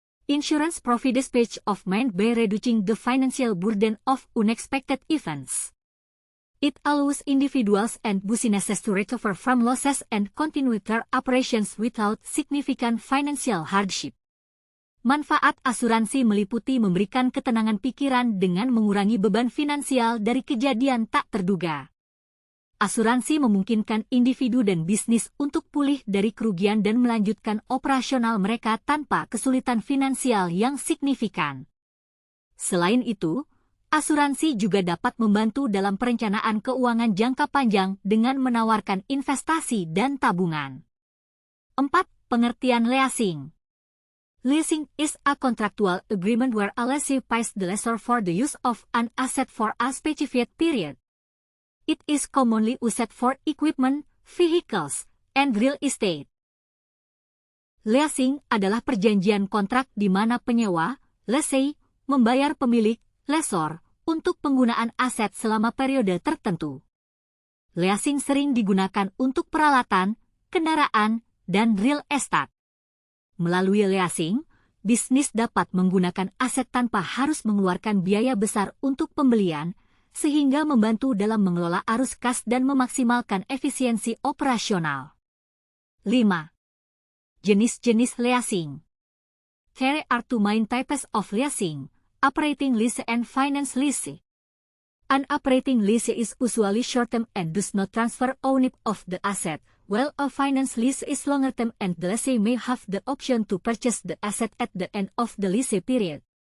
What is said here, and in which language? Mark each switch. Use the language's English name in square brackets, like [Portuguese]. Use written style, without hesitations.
[English] Insurance provides peace of mind by reducing the financial burden of unexpected events. It allows individuals and businesses to recover from losses and continue their operations without significant financial hardship. [Indonesian] Manfaat asuransi meliputi memberikan ketenangan pikiran dengan mengurangi beban finansial dari kejadian tak terduga. Asuransi memungkinkan individu dan bisnis untuk pulih dari kerugian dan melanjutkan operasional mereka tanpa kesulitan finansial yang signifikan. Selain itu, asuransi juga dapat membantu dalam perencanaan keuangan jangka panjang dengan menawarkan investasi dan tabungan. 4. Pengertian leasing. [English] Leasing is a contractual agreement where a lessee pays the lessor for the use of an asset for a specified period. It is commonly used for equipment, vehicles, and real estate. [Indonesian] Leasing adalah perjanjian kontrak di mana penyewa, lessee, membayar pemilik, lessor, untuk penggunaan aset selama periode tertentu. Leasing sering digunakan untuk peralatan, kendaraan, dan real estate. Melalui leasing, bisnis dapat menggunakan aset tanpa harus mengeluarkan biaya besar untuk pembelian, sehingga membantu dalam mengelola arus kas dan memaksimalkan efisiensi operasional. 5. Jenis-jenis leasing. [English] There are two main types of leasing, operating lease and finance lease. An operating lease is usually short-term and does not transfer ownership of the asset, while a finance lease is longer-term and the lessee may have the option to purchase the asset at the end of the lease period.